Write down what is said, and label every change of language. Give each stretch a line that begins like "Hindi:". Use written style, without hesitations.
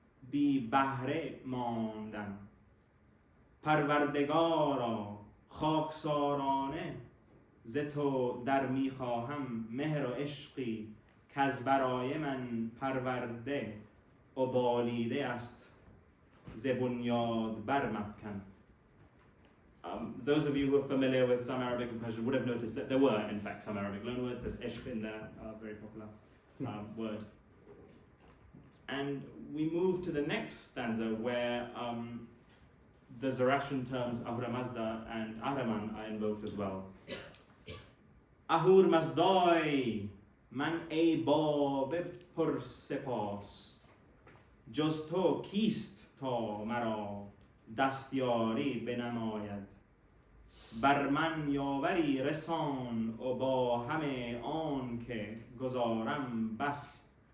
Persian: بی بهره ماندم پروردگارا خاکسارانه ز تو در میخواهم مهر و عشقی که از برای من پرورده و بالیده است ز بنیاد برمفکن.
English: Those of you who are familiar with some Arabic and Persian would have noticed that there were, in fact, some Arabic loanwords. There's ishq in there, a very popular word. And we move to the next stanza where the Zoroastrian terms Ahura Mazda and Ahriman are invoked as well.
Persian: Ahur Mazdai, man ای باب پر سپاس جز تو کیست تا مرا دستیاری بنماید بر من یاوری رسان و با همه آن که گذارم بس